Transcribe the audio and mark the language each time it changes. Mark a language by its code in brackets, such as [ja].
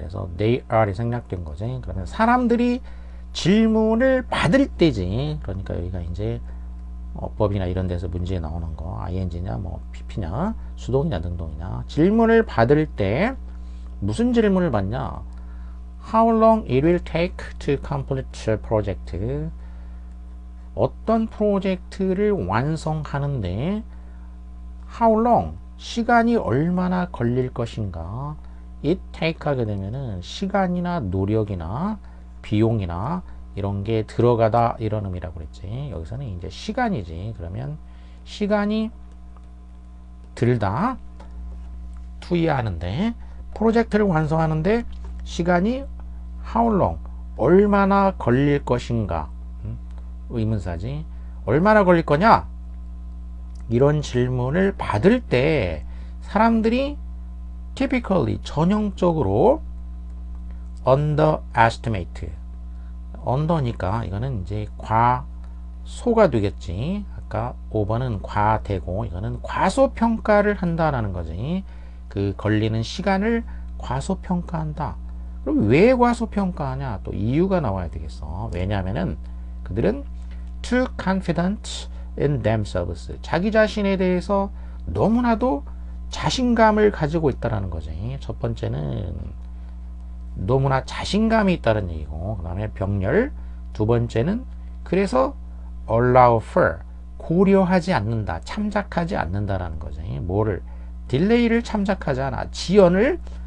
[ko] 그래서 [en] they are [ko] 이 생략된 거지. 그러면 사람들이 질문을 받을 때지. 그러니까 여기가 이제 어법이나 이런 데서 문제에 나오는 거 ing냐 뭐 pp냐 수동이냐 능동이냐. 질문을 받을 때 무슨 질문을 받냐. [en] How long it will take to complete a project. [ko] 어떤 프로젝트를 완성하는데 [en] how long [ko] 시간이 얼마나 걸릴 것인가. it take 하게 되면은 시간이나 노력이나 비용이나 이런 게 들어가다 이런 의미라고 그랬지. 여기서는 이제 시간이지. 그러면 시간이 들다 투여하는데 프로젝트를 완성하는데 시간이 [en] how long [ko] 얼마나 걸릴 것인가. 의문사지. 얼마나 걸릴 거냐? 이런 질문을 받을 때 사람들이 typically 전형적으로 underestimate. under니까 이거는 이제 과소가 되겠지. 아까 5번은 과대고 이거는 과소평가를 한다라는 거지. 그 걸리는 시간을 과소평가한다. 그럼 왜 과소평가하냐? 또 이유가 나와야 되겠어. 왜냐하면은 그들은 [en] too confident in themselves. [ko] 자기 자신에 대해서 너무나도 자신감을 가지고 있다라는 거지. 첫 번째는 너무나 자신감이 있다는 얘기고, 그 다음에 병렬. 두 번째는 그래서 allow for 고려하지 않는다, 참작하지 않는다라는 거지. 뭐를 딜레이를 참작하지 않아, 지연을